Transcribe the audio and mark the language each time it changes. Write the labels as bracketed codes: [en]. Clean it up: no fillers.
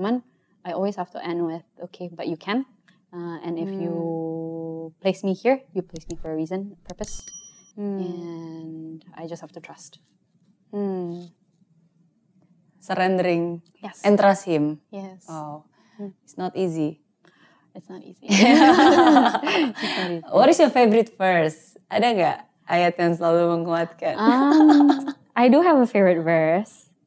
[en] Cuman I always have to end with, okay, but you can. And if you place me here, you place me for a reason, a purpose. And I just have to trust. Surrendering. Yes. And trust Him. Yes. Oh, it's not easy. It's not easy. What is your favorite verse? [id] Ada nggak ayat yang selalu menguatkan? [en] I do have a favorite verse.